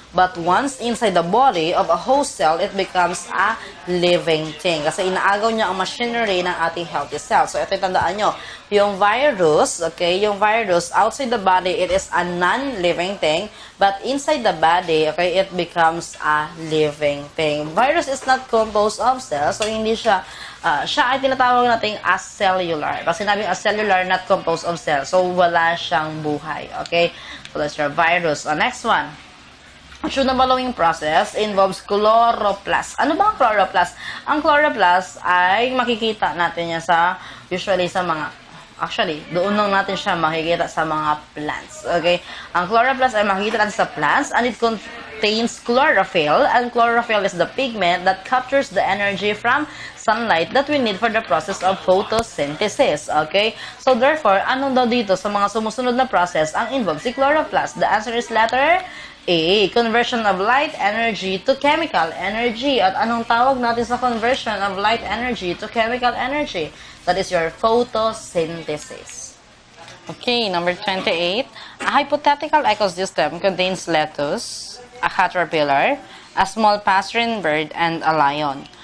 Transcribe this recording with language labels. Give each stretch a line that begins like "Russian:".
English: But once inside the body of a host cell, it becomes a living thing.
Filipino: Kasi inaagaw niya ang machinery ng ating healthy cell. So, ito tandaan nyo.
English: Yung virus, okay, yung virus, outside the body, it is a non-living thing. But inside the body, okay, it becomes a living thing. Virus is not composed of cells.
Filipino: So, hindi siya, siya ay tinatawag natin as cellular. Kasi sinabing as cellular, not composed of cells. So, wala siyang buhay. Okay?
English: So, that's your virus. Next one. Actually, the following process involves chloroplast.
Filipino: Ano ba ang chloroplast? Ang chloroplast ay makikita natin yan usually sa mga, actually, doon lang natin siya makikita sa mga plants. Okay? Ang chloroplast ay makikita natin sa plants
English: and it contains chlorophyll. And chlorophyll is the pigment that captures the energy from sunlight that we need for the process of photosynthesis. Okay?
Filipino: So, therefore, ano daw dito sa mga sumusunod na process ang involved si chloroplast?
English: The answer is letter A. Conversion of light energy to chemical energy.
Filipino: At anong tawag natin sa
English: conversion of light energy to chemical energy? That is your photosynthesis. Okay, number 28. A hypothetical ecosystem contains lettuce, a caterpillar, a small passerine bird, and a lion.